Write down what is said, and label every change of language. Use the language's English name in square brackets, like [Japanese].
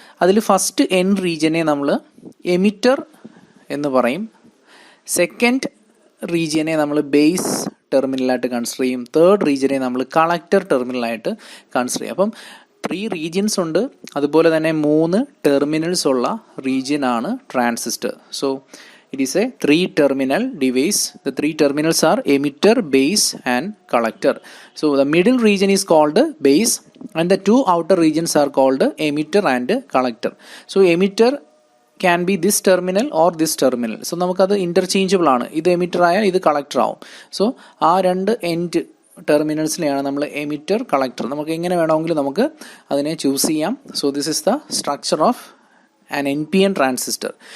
[Malayalam] അതിൽ first N റീജിയനെ നമ്മൾ emitter എന്ന് പറയും. സെക്കൻഡ് റീജിയനെ നമ്മൾ ബേസ് ടെർമിനലായിട്ട് കൺസിഡർ ചെയ്യും. തേർഡ് റീജിയനെ നമ്മൾ കളക്ടർ ടെർമിനലായിട്ട് കൺസിഡർ ചെയ്യും. അപ്പം 3 റീജിയൻസ് ഉണ്ട്, അതുപോലെ തന്നെ 3 ടെർമിനൽസ് ഉള്ള റീജിയൻ ആണ് transistor. [English] So it is a 3-terminal device. The 3 terminals are emitter, base and collector. So the middle region is called base and the 2 outer regions are called emitter and collector. So emitter can be this terminal or this terminal. [Malayalam] So നമുക്കത് interchangeable ആണ്. ഇത് emitter ആയാൽ ഇത് collector ആവും. So ആ 2 end ടെർമിനൽസിനെയാണ് നമ്മൾ emitter, collector, നമുക്ക് എങ്ങനെ വേണമെങ്കിലും നമുക്ക് അതിനെ ചൂസ് ചെയ്യാം. [English] So this is the structure of an NPN transistor.